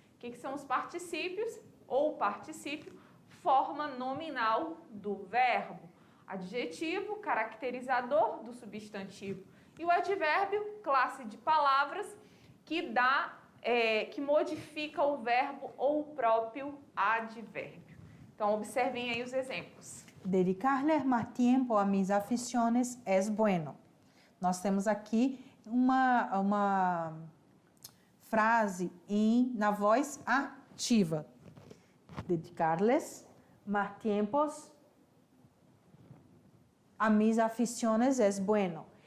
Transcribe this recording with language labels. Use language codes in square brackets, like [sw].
[pt] O que são os particípios? Ou particípio, forma nominal do verbo. Adjetivo, caracterizador do substantivo. E o advérbio, classe de palavras que modifica o verbo ou o próprio advérbio. Então, observem aí os exemplos. [es] Dedicarle más tiempo a mis aficiones es bueno. [pt] Nós temos aqui uma frase na voz ativa. [es] Dedicarles más tiempos a mis aficiones es bueno.